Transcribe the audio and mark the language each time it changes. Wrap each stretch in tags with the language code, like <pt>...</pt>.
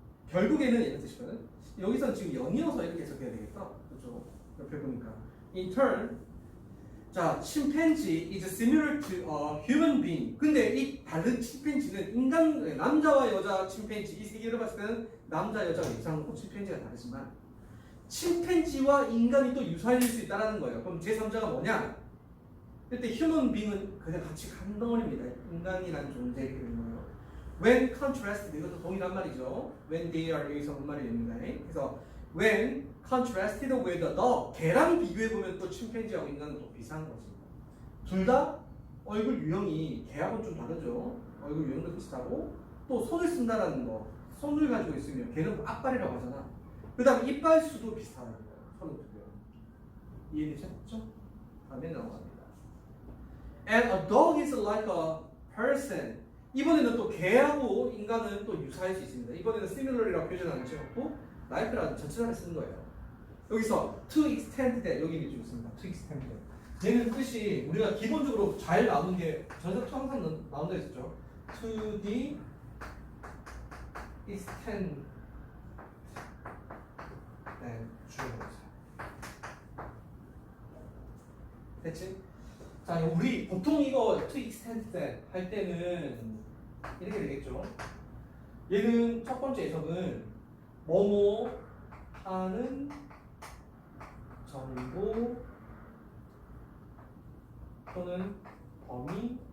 <ko>결국에는 이런 뜻이거든. 여기서 지금 연이어서 이렇게 해석해야 되겠다. 그렇죠? 옆에 보니까 intern.</ko> <en>자, chimpanzee is similar to a human being.</en> <ko>근데 이 다른 침팬지는 인간, 남자와 여자 침팬지 이 세 개를 봤을 때는 남자, 여자가 이상하고 침팬지가 다르지만 침팬지와 인간이 또 유사할 수 있다는 거예요. 그럼 제3자가 뭐냐? 이때 human being은 그냥 같이 한 덩어리입니다. 인간이라는 존재 이렇게 되는 거예요.</ko> <en>When contrasted,</en> <ko>이것도 동일한 말이죠.</ko> <en>When they are</en> <ko>여기서 본 말이 됩니다. 그래서</ko> <en>when contrasted with the dog,</en> <ko>개랑 비교해보면 또 침팬지하고 인간은 또 비슷한 거지. 둘 다 얼굴 유형이 개하고는 좀 다르죠. 얼굴 유형도 비슷하고 또 손을 쓴다라는 거, 손을 가지고 있으면 개는 앞발이라고 하잖아. 그 다음에 이빨 수도 비슷하다는 거예요. 서로 두 개. 이해되셨죠? 다음에 넘어갑니다.</ko> <en>And a dog is like a person.</en> <ko>이번에는 또 개하고 인간은 또 유사할 수 있습니다. 이번에는 similar이라고 표현하는 것이었고 like라는 전치사를 쓰는 거예요. 여기서</ko> <en>to extent that</en> <ko>여기 좀 있습니다.</ko> <en>to extent that.</en> <ko>얘는 뜻이 우리가 기본적으로 잘 나오는 게 전에도 항상 나온다 했었죠.</ko> <en>to the extent that</en> <ko>주어서 됐지? 자, 우리 보통 이거</ko> <en>to extend that</en> <ko>할 때는 이렇게 되겠죠. 얘는 첫 번째 해석은 뭐뭐 하는 정도 또는 범위까지.</ko>